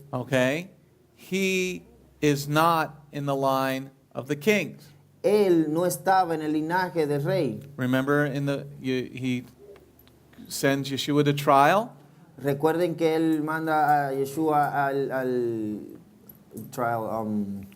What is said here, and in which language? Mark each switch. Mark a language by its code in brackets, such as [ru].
[en] okay, he is not in the line of the kings. [es] él no estaba en el linaje del rey. [en] Remember, he sends Yeshua to trial. [es] Recuerden que él manda a Yeshua al trial,